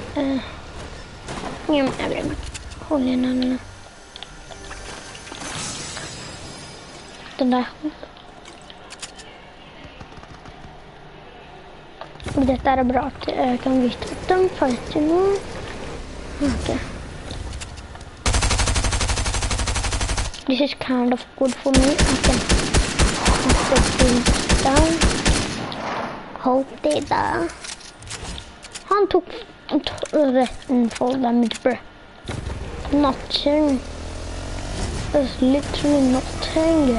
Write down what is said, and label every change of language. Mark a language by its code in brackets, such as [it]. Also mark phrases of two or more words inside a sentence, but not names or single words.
[no] jeg vil holde igjen den. Den der. Dette er bra at jeg kan vite at de fighter nå. Ok. [en] This is kind of good for me. I can put the things down. [no] Hold det der. Han tok retten for [en] damage, bro. Nothing. There's literally nothing.